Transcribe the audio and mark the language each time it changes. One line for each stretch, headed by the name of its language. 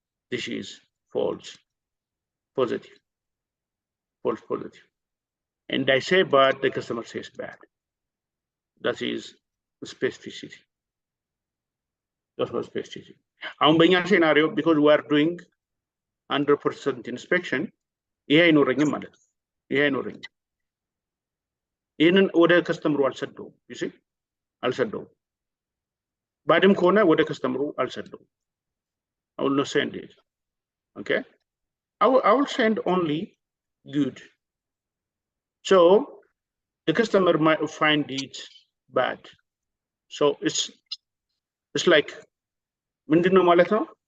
English: This is false positive. False positive. And I say bad, the customer says bad. That is specificity. That's what specificity.
Amharic: አሁን በእኛ
English: scenario, because we are doing 100% inspection,
Amharic: ይሄ አይኖረኝም ማለት ነው። ይሄ አይኖረኝም። ይሄንን ወደ ከስተምሩ አልሰደውም።
English: you see
Amharic: አልሰደውም። ባድም ከሆነ ወደ ከስተምሩ አልሰደውም።
English: I will not send it. Okay, I will send only good. So the customer might find it bad. So it's like
Amharic: ምንድነው ማለት ነው?